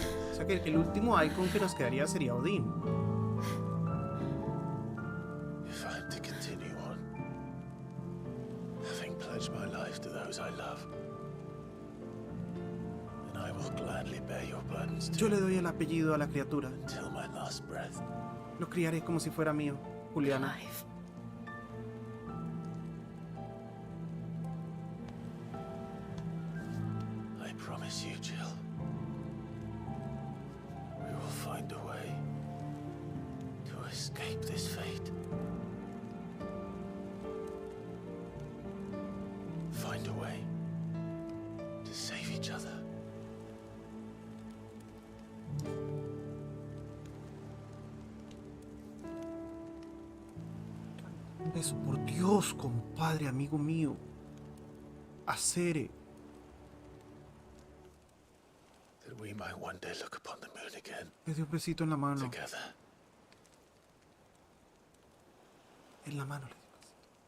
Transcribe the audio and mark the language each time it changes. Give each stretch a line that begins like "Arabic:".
Spanish: O sea que el último icon que nos quedaría sería Odin.
English: If I'm to continue on, having pledged my life to those I love, then I will gladly bear your burdens
Spanish: Yo
English: too,
Spanish: le doy el apellido a la criatura.
English: until my last breath.
Spanish: Lo criaré como si fuera mío, Juliana.
English: Clive. I promise you, Jill, we will find a way to escape this fate. Find a way to save each other.
Spanish: Eso, por Dios, compadre, amigo mío. Acere.
English: That we might one day look upon the moon again,
Spanish: Le dio un besito en la mano.
English: together.
Spanish: En la mano le dio un besito.